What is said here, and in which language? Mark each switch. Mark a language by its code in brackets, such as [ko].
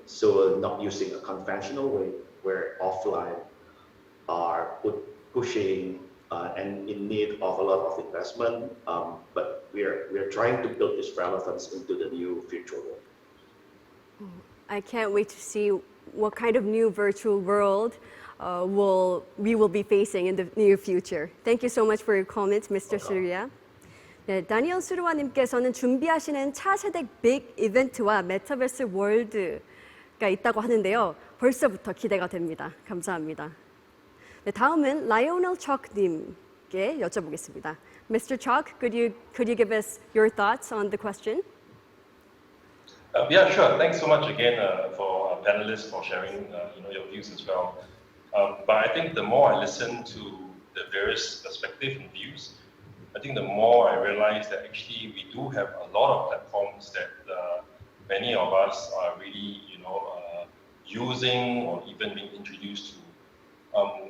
[en] So not using a conventional way where offline are pushing and in need of a lot of investment, but we're trying to build this relevance into the new virtual world. I can't wait to see what kind of new virtual world we will be facing in the near future. Thank you so much for your comments, Mr. Surya. [ko] 네, 다니엘 수루와님께서는 준비하시는 차세대 빅 이벤트와 메타버스 월드가 있다고 하는데요. 벌써부터 기대가 됩니다. 감사합니다. 네, 다음은 라이오넬 척님께 여쭤보겠습니다. [en] Mr. Chalk, could you give us your thoughts on the question? Yeah, sure. Thanks so much again for panelists for sharing your views as well. But I think the more I listen to the various perspectives and views, I think the more I realize that actually we do have a lot of platforms that many of us are really, using or even being introduced to.